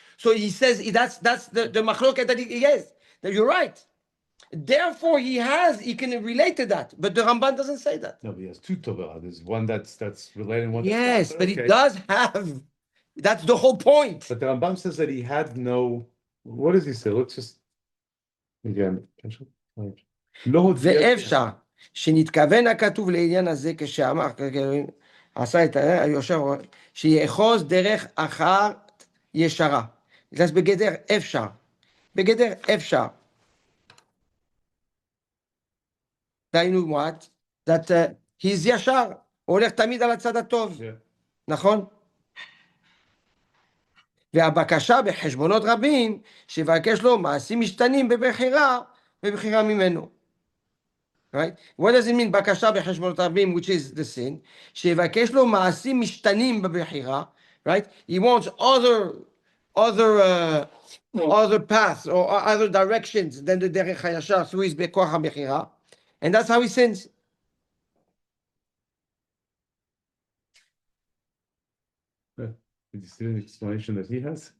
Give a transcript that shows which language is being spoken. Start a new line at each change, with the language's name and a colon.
English: So he says that's the machloket that he has. That you're right. Therefore, he can relate to that. But the Ramban doesn't say that. No, but he has two Tov and Ra. There's one that's related, one. Yes, that's not, but he okay. does have. That's the whole point. But the Rambam says that he had no. What does he say? Let's just again.
Hebrew: לא הודיע- ואפשר שנתכוון הכתוב לעניין הזה כשאמר, עשה את היושר, שיאחוז דרך אחת ישרה. זה בגדר אפשר. בגדר אפשר. דהיינו
English: what? That he's
Hebrew: ישר, הוא הולך תמיד על הצד הטוב,
English: Yeah.
Hebrew: נכון? והבקשה בחשבונות רבים, שיבקש לו מעשים משתנים בבחירה ממנו.
English: Right? What does it mean,
Hebrew: בקשה בחשבונות רבים,
English: which is the sin?
Hebrew: שיבקש לו מעשים משתנים בבחירה,
English: right? He wants other paths or other directions than the
Hebrew: דרך הישר,
English: so he's
Hebrew: בכוח הבחירה,
English: and that's how he sins. Did you see the explanation that he has?